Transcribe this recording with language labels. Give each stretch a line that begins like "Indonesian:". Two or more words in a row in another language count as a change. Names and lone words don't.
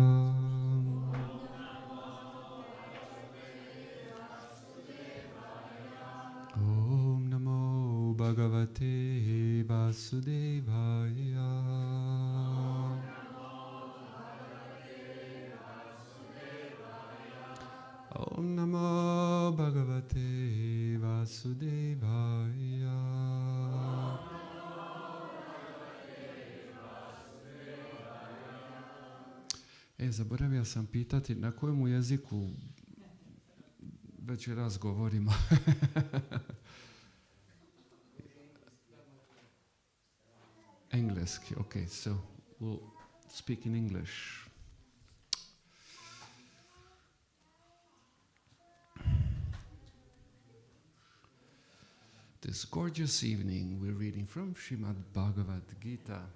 Sanskrit: ॐ नमो भगवते वासुदेवाय ॐ नमो भगवते वासुदेवाय
Croatian: zaboravio sam pitati na kojemu jeziku večeras govorimo. Engleski,
English: okay, so we'll speak in English. This gorgeous evening we're reading from Srimad Bhagavad-gita.